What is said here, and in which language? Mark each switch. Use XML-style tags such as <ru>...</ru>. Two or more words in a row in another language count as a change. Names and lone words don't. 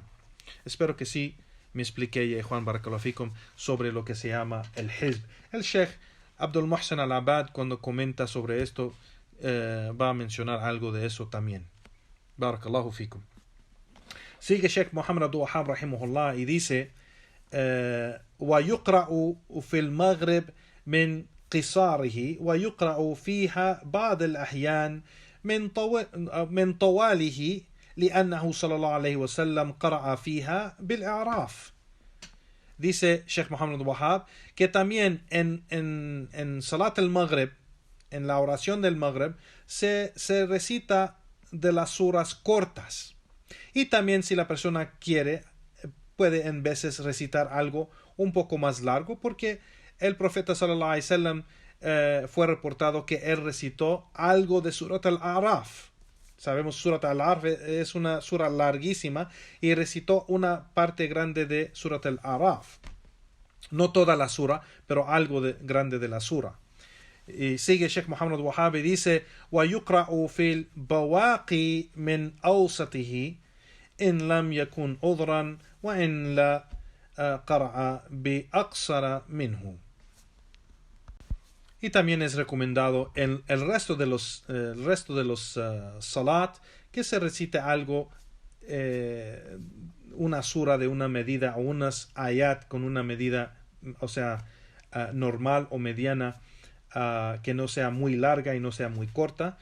<es>Espero que sí me expliqué, Juan</es> <ar>بارك الله فيكم,</ar> <es>sobre lo que se llama el hizb. El Sheikh Abdul Muhsin al-Abad, cuando comenta sobre esto, va a mencionar algo de eso también.</es> <ar>بارك الله فيكم.</ar> <es>Sigue Sheikh Muhammad Abdul Wahhab rahimahullah y dice:</es> <ar>ويقرأ في المغرب من قصاره ويقرأ فيها بعض الأحيان من طواله لأنه صلى الله عليه وسلم قرأ فيها بالإعراف.</ar> <es>Dice Sheikh Muhammad Wahhab que también en</es> <ar>صلاة المغرب,</ar> <es>en la oración del Maghrib, se recita de las suras cortas. Y también, si la persona quiere, puede en veces recitar algo un poco más largo, porque el profeta</es> <ar>صلى الله عليه وسلم</ar> <es>fue reportado que él recitó algo de</es> <ar>سورة الأعراف.</ar> <es>Sabemos,</es> <ar>سورة الأعراف</ar> <es>es una sura larguísima, y recitó una parte grande de</es> <ar>سورة الأعراف.</ar> <es>No toda la sura, pero algo grande de la sura. Y sigue Sheikh Muhammad Wahhab y dice:</es> <ar>وَيُقْرَأُ فِي الْبَوَاقِي مِنْ أَوْسَطِهِ إِنْ لَمْ يَكُنْ عُذْرًا وَإِنْ لَا قَرَأَ بِأَقْصَرَ مِنْهُ.</ar> <es>Y también es recomendado en el resto de los salat que se recite algo, una sura de una medida, o unas ayat con una medida, o sea, normal o mediana, que no sea muy larga y no sea muy corta.</es>